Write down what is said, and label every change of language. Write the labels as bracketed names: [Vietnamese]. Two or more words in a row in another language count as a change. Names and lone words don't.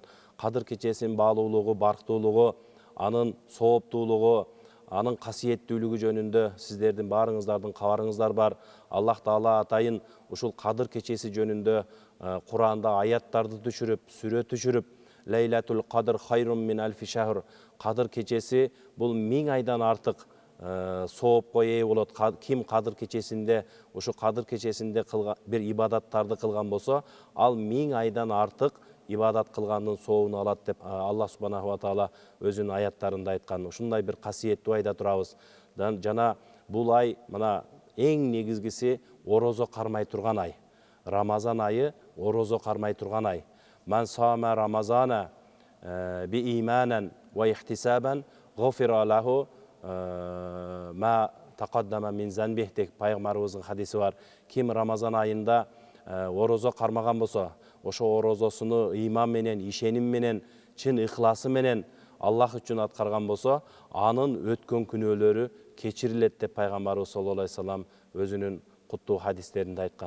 [Kyrgyz] Кадыр кечесинин баалуулугу, барктуулугу, анын сооптуулугу, анын касиеттүүлүгү жөнүндө сиздердин баарыңыздардын кабарыңыздар бар. Аллах Таала атайын ушул Кадыр кечеси жөнүндө Куранда аяттарды түшүрүп, сүрө түшүрүп, [Arabic] ليلة القدر خير من ألف شهر. [Kyrgyz] Кадыр кечеси бул 1000 айдан артык соопко ээ болот. Ким Кадыр кечесинде, ушу Кадыр кечесинде бир ибадаттарды кылган болсо, ал 1000 айдан артык ибадат кылгандын сообун алат деп [Arabic] الله سبحانه وتعالى [Kyrgyz] өзүнүн аяттарында айткан. Ушундай бир касиеттүү айда турабыз. Жана бул ай мына эң негизгиси орозо кармай турган ай. Рамазан айы орозо кармай турган ай. [Arabic] من صام رمضان بإيمانا واحتسابا غفر له ما تقدم من ذنبه [Kyrgyz] деп пайгамбарыбыздын хадиси бар. Ким Рамазан айында орозо кармаган болсо, ошо орозосуну ыйман менен, ишеним менен, чын ыхласы менен Аллах үчүн аткарган болсо, анын өткөн күнөөлөрү кечирилет деп пайгамбарыбыз [Arabic] صلى الله عليه وسلم [Kyrgyz] өзүнүн куттуу хадистеринде айткан.